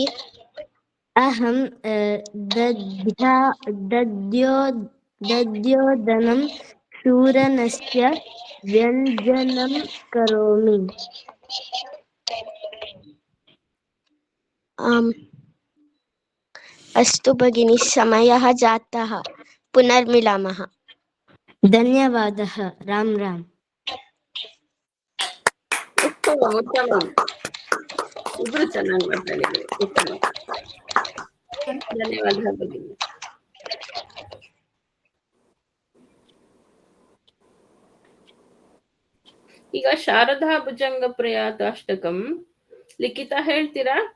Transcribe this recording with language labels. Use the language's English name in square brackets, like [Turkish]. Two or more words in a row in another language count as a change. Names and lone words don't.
[Sanskrit] अहं दध्योदनं चूर्णस्य व्यञ्जनं करोमि. आम्. अस्तु भगिनी, समयः जातः. पुनर्मिलामः. धन्यवादः. राम राम. [Kannada] ಉತ್ತಮ. ಇಬ್ರು ಚೆನ್ನಾಗಿ ಮಾತಾಡಿದ್ರಿ. ಉತ್ತಮ. ಧನ್ಯವಾದ ಭಗಿನಿ. ಈಗ ಶಾರದಾ ಭುಜಂಗ ಪ್ರಯಾತ ಅಷ್ಟಕಂ ಲಿಖಿತಾ ಹೇಳ್ತೀರಾ?